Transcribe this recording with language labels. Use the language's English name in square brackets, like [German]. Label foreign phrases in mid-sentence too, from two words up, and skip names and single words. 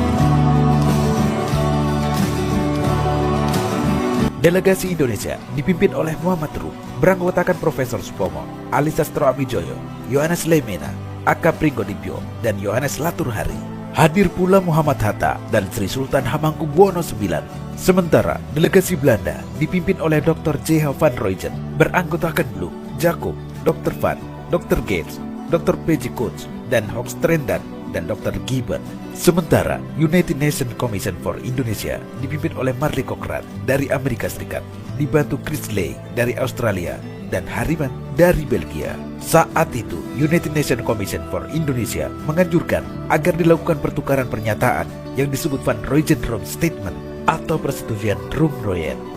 [Indonesian] Delegasi Indonesia dipimpin oleh Muhammad Rum, beranggotakan Profesor Supomo, Ali Sastro Amijoyo, Yohanes Lemena, Aka Pringgodipyo, dan Yohanes Laturhari. Hadir pula Muhammad Hatta dan Sri Sultan Hamengkubuwono IX. Sementara delegasi Belanda dipimpin oleh Dr. J.H. van Rooyen, beranggotakan Blum, Jacob, Dr. Van, Dr. Gates, Dr. P.J. Koets, dan Hoogstrendan, dan Dr. Gibbon. Sementara United Nations Commission for Indonesia dipimpin oleh Marley Cochrane dari Amerika Serikat, dibantu Chris Ley dari Australia, dan Harriman dari Belgia. Saat itu, United Nations Commission for Indonesia menganjurkan agar dilakukan pertukaran pernyataan yang disebut Van Rooyen-Rum Statement atau persetujuan Rumproyen.